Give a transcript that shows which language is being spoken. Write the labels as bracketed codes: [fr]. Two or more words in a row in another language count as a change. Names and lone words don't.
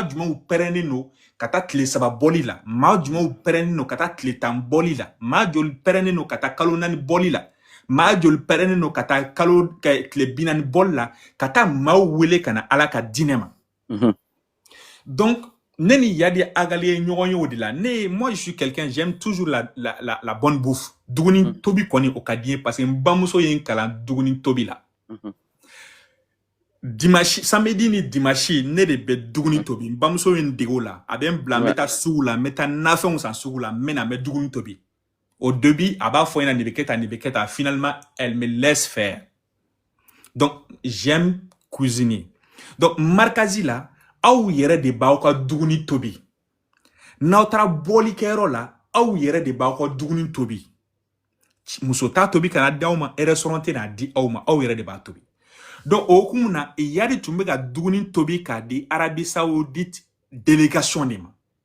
[bm] jumɛnw pɛrɛnnen don ka taa tile 3 bɔli la maa jumɛnw pɛrɛnnen don ka taa tile 10 bɔli la maa joli pɛrɛnnen don ka taa kalo 4 bɔli la maa joli pɛrɛnnen don ka taa tile 40 bɔli la ka taa maaw wele ka na Ala ka diinɛ ma donc ne ni Yadi Agali ye ɲɔgɔn ye o de la [fr] moi je suis quelqu'un j'aime toujours la bonne bouffe [bm] duguni tobi kɔni o ka di ye [fr] parce que [bm] n bamuso ye n kalan duguni tobi la dimanche samedi ni dimanche ne de bɛ duguni tobi n bamuso ye n dege o la a bɛ n bila n bɛ taa sugu la n bɛ taa nafɛnw san sugu la n bɛ na n bɛ duguni tobi [fr] au début [bm] a b'a fɔ n ɲɛna nin bɛ kɛ tan finalement [fr] elle me laisse faire donc j'aime cuisiner [bm] donc markazi la aw yɛrɛ de b'aw ka duguni tobi n'aw taara bɔlikɛyɔrɔ la aw yɛrɛ de b'aw ka duguni tobi muso t'a tobi kana di aw ma restaurant tɛ n'a di aw ma aw yɛrɛ de b'a tobi donc o hukumu na Yadi tun bɛ ka duguni tobi k'a di Arabie Saoudite délégation de ma